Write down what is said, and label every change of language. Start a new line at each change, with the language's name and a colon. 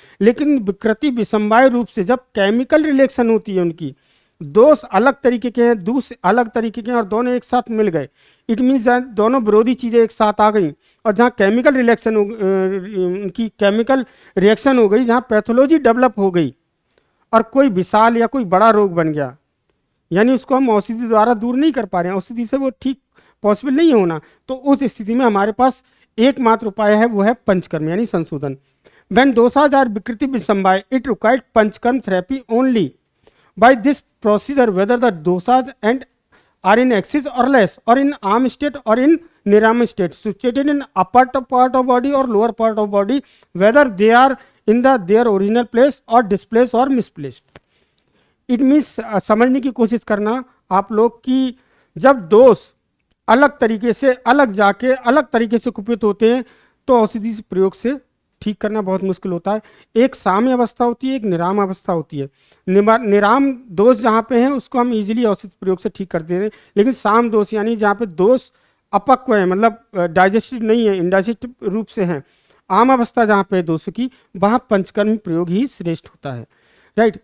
Hindi: लेकिन विकृति विसमवाय रूप से जब केमिकल रिलेक्शन होती है, उनकी दोष अलग तरीके के हैं, दूस अलग तरीके के हैं और दोनों एक साथ मिल गए, इट मीन्स दोनों विरोधी चीजें एक साथ आ गई, और जहाँ केमिकल रिलेक्शन उनकी केमिकल रिएक्शन हो गई, जहाँ पैथोलॉजी डेवलप हो गई और कोई विशाल या कोई बड़ा रोग बन गया, यानी उसको हम औषधि द्वारा दूर नहीं कर पा रहे हैं, औषधि से वो ठीक पॉसिबल नहीं होना, तो उस स्थिति में हमारे पास एकमात्र उपाय है, वो है पंचकर्म यानी संशोधन।
English: When doshas are विकृति विसमवाय it required panchakarma therapy only. By this procedure whether the doshas and are in excess or less or in arm state or in niram state situated in upper part of body or lower part of body, whether they are in their original place or displaced or misplaced।
Hindi: it means समझने की कोशिश करना आप लोग कि जब दोष अलग तरीके से अलग जाके अलग तरीके से कुपित होते हैं तो औषधि प्रयोग से ठीक करना बहुत मुश्किल होता है। एक साम्य अवस्था होती है, एक निराम अवस्था होती है। निराम दोष जहाँ पे है उसको हम इजीली औषधि प्रयोग से ठीक कर देते हैं, लेकिन साम दोष यानी जहाँ पे दोष अपक्व है, मतलब डाइजेस्टिव नहीं है, इंडाइजेस्टिव रूप से है, आम अवस्था जहाँ पे दोष की, वहाँ पंचकर्म प्रयोग ही श्रेष्ठ होता है, राइट।